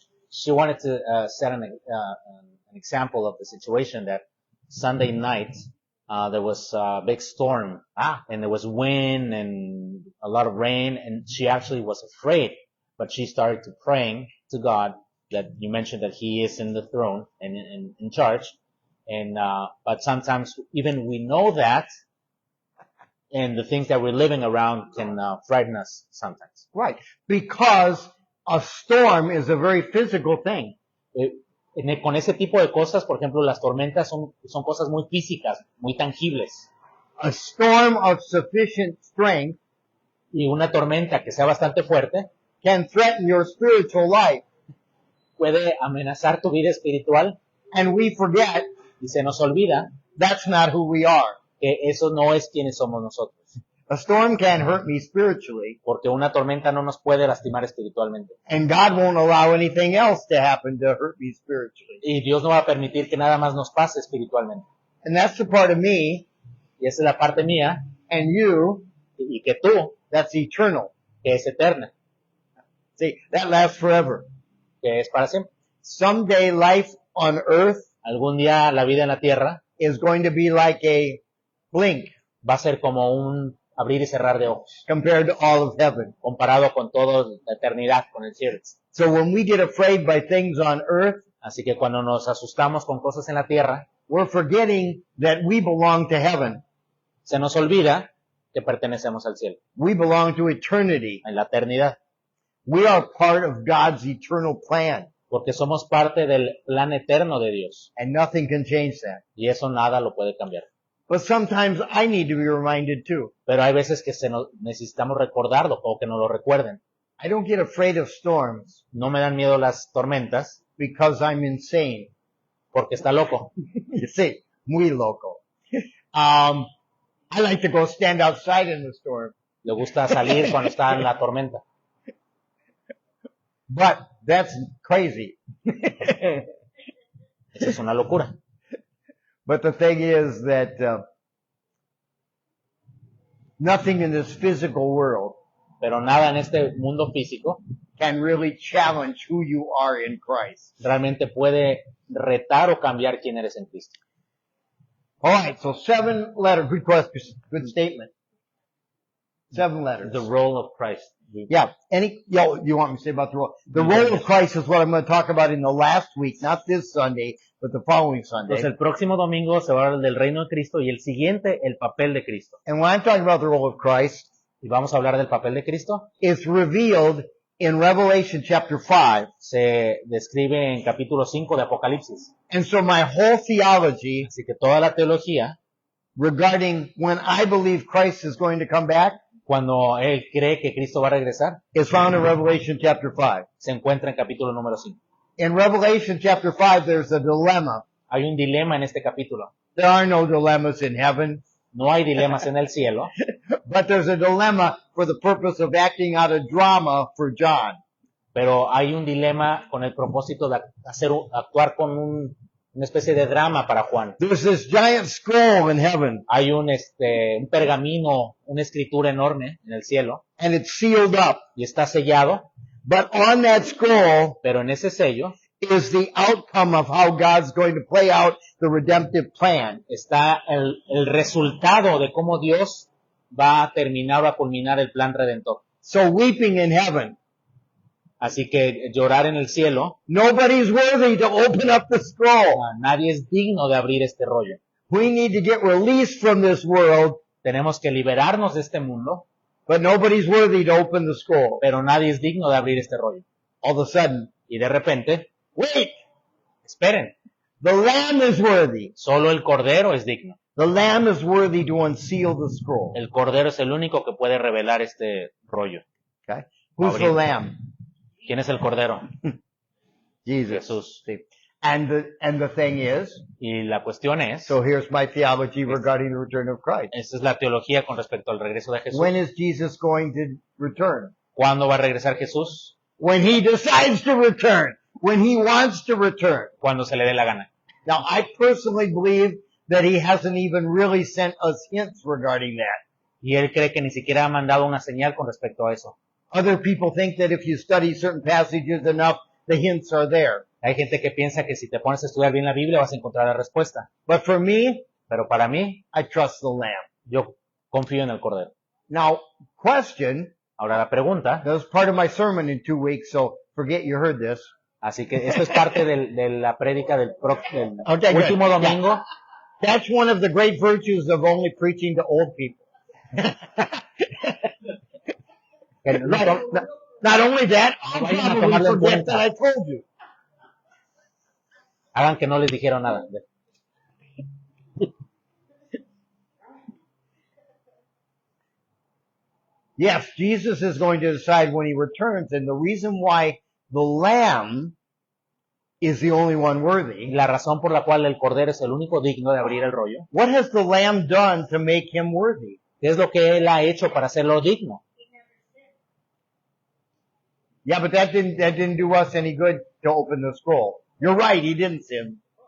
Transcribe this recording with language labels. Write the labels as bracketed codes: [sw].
[en] She wanted to set an example of the situation that Sunday night there was a big storm and there was wind and a lot of rain, and she actually was afraid, but she started to praying to God that you mentioned that He is in the throne and in charge, and but sometimes even we know that, and the things that we're living around can frighten us sometimes. Right. Because a storm is a very physical thing. [es] Con ese tipo de cosas, por ejemplo, las tormentas son cosas muy físicas, muy tangibles. [en] A storm of sufficient strength [es] Y una tormenta que sea bastante fuerte [en] can threaten your spiritual life. [es] puede amenazar tu vida espiritual, [en] And we forget [es] y se nos olvida [en] that's not who we are. [es] que eso no es quienes somos nosotros. [en] A storm can hurt me spiritually, [es] Porque una tormenta no nos puede lastimar espiritualmente. [en] and God won't allow anything else to happen to hurt me spiritually. [es] Y Dios no va a permitir que nada más nos pase espiritualmente. [en] And that's the part of me [es] Y esa es la parte mía, [en] and you [es] y que tú, [en] that's eternal. [es] que es eterna, [en] See, that lasts forever. [es] que es para siempre. [en] Someday life on earth [es] Algún día la vida en la tierra [en] is going to be like a blink [es] va a ser como un abrir y cerrar de ojos, [en] compared to all of heaven. [es] comparado con toda la eternidad, con el cielo. [en] So when we get afraid by things on earth, [es] Así que cuando nos asustamos con cosas en la tierra, [en] we're forgetting that we belong to heaven. [es] se nos olvida que pertenecemos al cielo, [en] We belong to eternity. [es] en la eternidad, [en] We are part of God's eternal plan, [es] porque somos parte del plan eterno de Dios, [en] and nothing can change that. [es] y eso nada lo puede cambiar. [en] But sometimes I need to be reminded too. [es] Pero hay veces que necesitamos recordarlo o que nos lo recuerden. [en] I don't get afraid of storms [es] No me dan miedo las tormentas [en] because I'm insane. [es] porque está loco. [en] You see, [es] muy loco. [en] I like to go stand outside in the storm, [es] Le gusta salir cuando está en la tormenta. [en] but that's crazy. [es] Esa es una locura. [en] But the thing is that nothing in this physical world [es] Pero nada en este mundo físico [en] can really challenge who you are in Christ. [es] realmente puede retar o cambiar quién eres en Cristo. [en] All right, so 7 letters. Good question. Good statement. 7 letters. The role of Christ. Yeah. You want me to say about the role? The role of Christ is what I'm going to talk about in the last week, not this Sunday, but the following Sunday. [es] Entonces el próximo domingo se va a hablar del reino de Cristo y el siguiente el papel de Cristo. [en] And when I'm talking about the role of Christ, [es] Y vamos a hablar del papel de Cristo. [en] it's revealed in Revelation chapter 5. [es] Se describe en capítulo 5 de Apocalipsis. [en] And so my whole theology [es] Así que toda la teología, [en] regarding when I believe Christ is going to come back [es] cuando él cree que Cristo va a regresar, [en] is found in Revelation chapter 5. [es] se encuentra en capítulo número 5. [en] In Revelation chapter 5, there's a dilemma. [es] Hay un dilema en este capítulo. [en] There are no dilemmas in heaven, [es] No hay dilemas en el cielo, [en] but there's a dilemma for the purpose of acting out a drama for John. [es] Pero hay un dilema con el propósito de actuar con una especie de drama para Juan. [en] There's this giant scroll in heaven, [es] Hay un pergamino, una escritura enorme en el cielo, [en] and it's sealed up. [es] y está sellado, [en] But on that scroll [es] pero en ese sello [en] is the outcome of how God's going to play out the redemptive plan. [es] está el resultado de cómo Dios va a terminar o a culminar el plan redentor. [en] So weeping in heaven. [es] Así que llorar en el cielo, [en] Nobody's worthy to open up the scroll. [es] nadie es digno de abrir este rollo. [en] We need to get released from this world, [es] Tenemos que liberarnos de este mundo, [en] but nobody's worthy to open the scroll. [es] pero nadie es digno de abrir este rollo. [en] All of a sudden, [es] Y de repente, [en] wait, [es] esperen, [en] the Lamb is worthy. [es] solo el Cordero es digno. [en] The Lamb is worthy to unseal the scroll. [es] El Cordero es el único que puede revelar este rollo. [en] Okay? Who's the [es] Ahorita. [en] Lamb? [es] ¿Quién es el Cordero? [en] Jesus. [es] Jesús. [en] See? And the thing is, [es] Y la cuestión es, [en] so here's my theology regarding the return of Christ. [es] esta es la teología con respecto al regreso de Jesús. [en] When is Jesus going to return? [es] ¿Cuándo va a regresar Jesús? [en] When he decides to return. When he wants to return. [es] Cuando se le dé la gana. [en] Now, I personally believe that he hasn't even really sent us hints regarding that. [es] Y él cree que ni siquiera ha mandado una señal con respecto a eso. [en] Other people think that if you study certain passages enough, the hints are there. [es] Hay gente que piensa que si te pones a estudiar bien la Biblia vas a encontrar la respuesta. [en] But for me, [es] Pero para mí, [en] I trust the Lamb. [es] yo confío en el Cordero. [en] Now, question, [es] Ahora la pregunta, [en] that was part of my sermon in 2 weeks, so forget you heard this. [es] así que esto es parte de la prédica del [en] Okay, good. [es] último domingo. [en] That's one of the great virtues of only preaching to old people. [es] Que no- [en] Not only that, I'll [es] Vayan a [en] probably [es] tomarlo en [en] forget [es] cuenta. [en] that I told you. [es] hagan que no les dijeron nada. [en] Yes, Jesus is going to decide when he returns, and the reason why the Lamb is the only one worthy. [es] La razón por la cual el Cordero es el único digno de abrir el rollo, [en] What has the Lamb done to make him worthy? [es] ¿qué es lo que él ha hecho para hacerlo digno? [en] Yeah, but that didn't do us any good to open the scroll. You're right, he didn't sin.